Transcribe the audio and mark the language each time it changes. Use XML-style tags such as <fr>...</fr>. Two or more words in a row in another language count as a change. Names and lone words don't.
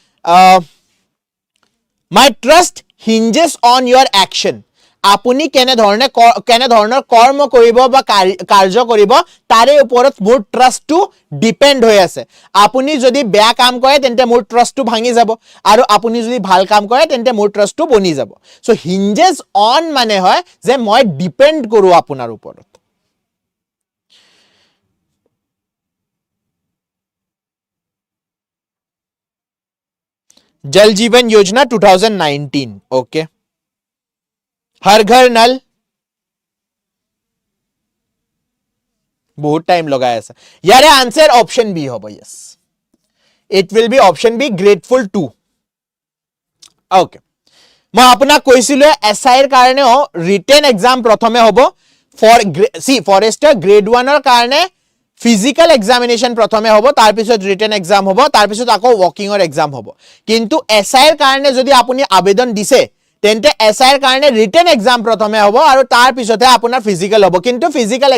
<en>my trust hinges on your action</en> <as>আপুনি কেনে ধৰণৰ কৰ্ম কৰিব বা কাৰ্য কৰিব তাৰে ওপৰত মোৰ ট্ৰাষ্টটো ডিপেন্ড হৈ আছে আপুনি যদি বেয়া কাম কৰে তেন্তে মোৰ ট্ৰাষ্টটো ভাঙি যাব আৰু আপুনি যদি ভাল কাম কৰে তেন্তে মোৰ ট্ৰাষ্টটো বনি যাব</as> <en>so hinges on</en> <as>মানে হয় যে মই ডিপেন্ড কৰো আপোনাৰ ওপৰত</as> <hi>जल जीवन योजना 2019 ओके हर घर नल बहुत टाइम लगाया ऐसा यार</hi> <en>answer option B</en> <hi>हो यस</hi> <en>It will be option B, grateful to.</en> <as>Okay. মই আপোনাক কৈছিলো এসআইৰ কাৰণেও</as> <en>written exam</en> <as>প্ৰথমে হ'ব ফৰেষ্টৰ গ্ৰেড 1 ৰ কাৰণে</as> <en>physical examination</en> <as>প্ৰথমে হ'ব তাৰ পিছত</as> <en>written exam</en> <as>হ'ব তাৰ পিছত আকৌ ওয়াকিংৰ এক্সাম হ'ব কিন্তু এসআইৰ কাৰণে যদি আপুনি আবেদন দিছে তেন্তে এসআইৰ কাৰণে</as> <en>written exam</en> <as>প্ৰথমে হ'ব আৰু তাৰ পিছতহে আপোনাৰ ফিজিক্যাল হ'ব কিন্তু ফিজিক্যাল</as>